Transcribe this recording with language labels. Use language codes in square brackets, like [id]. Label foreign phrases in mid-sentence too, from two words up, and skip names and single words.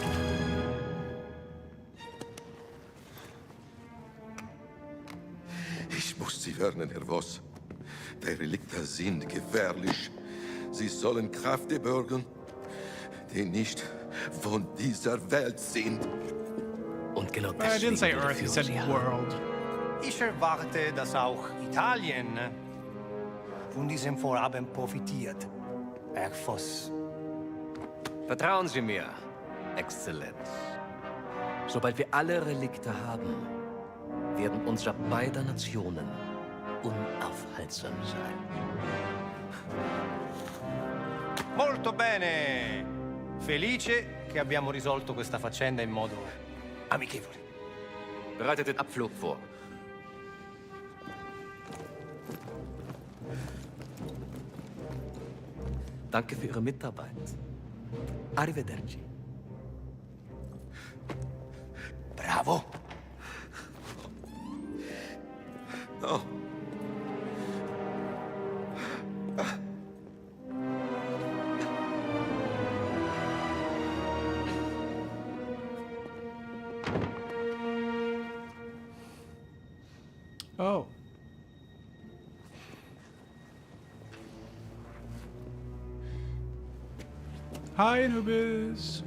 [de] Ich muss Sie warnen, Herr Voss. Die Relikte sind gefährlich. Sie sollen Kräfte bürgen, die nicht von dieser Welt sind. Und genau [en] I didn't say Earth, he said world. [de] Ich erwarte, dass auch Italien von diesem Vorhaben profitiert, Herr Voss. Vertrauen Sie mir, Exzellenz. Sobald wir alle Relikte haben, werden unser beider Nationen unaufhaltsam sein. [it] Molto bene. Felice che abbiamo risolto questa faccenda in modo amichevole. [de] Bereitet den Abflug vor. Danke für Ihre Mitarbeit. [it] Arrivederci. Bravo! No. [en] Oh. Hi, Anubis.